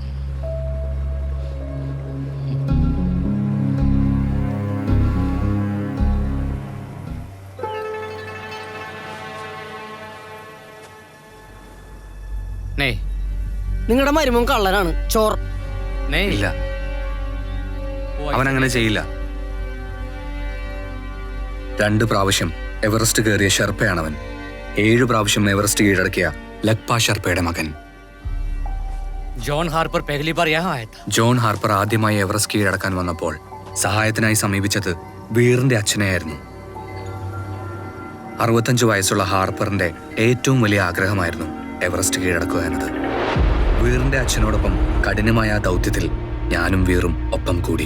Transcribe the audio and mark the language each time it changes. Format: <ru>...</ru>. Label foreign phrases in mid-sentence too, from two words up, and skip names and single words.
<hi>नहीं</hi> <ml>നിങ്ങളുടെ മരുമോൻ കള്ളനാണ്, ചോർ.</ml> <hi>नहीं</hi> <ml>ഇല്ല, അവൻ അങ്ങനെ ചെയ്യില്ല. 2 പ്രാവശ്യം എവറസ്റ്റ് കയറിയ ഷെർപ്പയാണവൻ. 7 പ്രാവശ്യം എവറസ്റ്റ് കീഴടക്കിയ ലക്പ ഷെർപ്പയുടെ മകൻ.</ml> <hi>जॉन हार्पर पहली बार यहाँ आया था.</hi> <ml>ജോൺ ഹാർപ്പർ ആദ്യമായി എവറസ്റ്റ് കീഴടക്കാൻ വന്നപ്പോൾ സഹായത്തിനായി സമീപിച്ചത് വീറിന്റെ അച്ഛനെയായിരുന്നു. 65 വയസ്സുള്ള ഹാർപ്പറിന്റെ ഏറ്റവും വലിയ ആഗ്രഹമായിരുന്നു എവറസ്റ്റ് കീഴടക്കുക എന്നത്. വീറിന്റെ അച്ഛനോടൊപ്പം കഠിനമായ ആ ദൗത്യത്തിൽ ഞാനും വീറും ഒപ്പം കൂടി.</ml>